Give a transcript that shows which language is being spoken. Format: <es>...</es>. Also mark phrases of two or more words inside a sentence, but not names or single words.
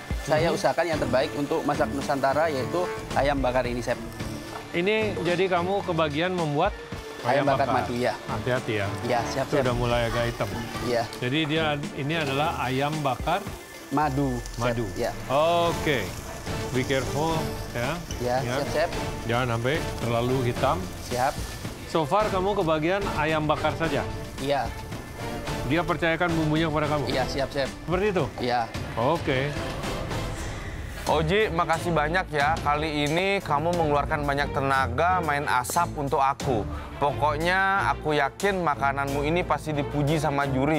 <id>Saya usahakan yang terbaik untuk masak Nusantara, yaitu ayam bakar ini, Chef. Ini jadi kamu kebagian membuat ayam bakar madu, ya. Hati-hati ya. Ya, siap, Itu udah mulai agak hitam. Iya. Jadi ini adalah ayam bakar madu. Madu. Ya. Oke.</id> <en>Be careful</en> <id>ya. Ya, siap, Chef. Jangan sampai terlalu hitam. Siap.</id> <en>So far</en> <id>kamu kebagian ayam bakar saja? Iya. Dia percayakan bumbunya kepada kamu? Iya, siap, Chef. Seperti itu? Iya. Oke. Oji, makasih banyak ya. Kali ini kamu mengeluarkan banyak tenaga main asap untuk aku. Pokoknya aku yakin makananmu ini pasti dipuji sama juri.</id>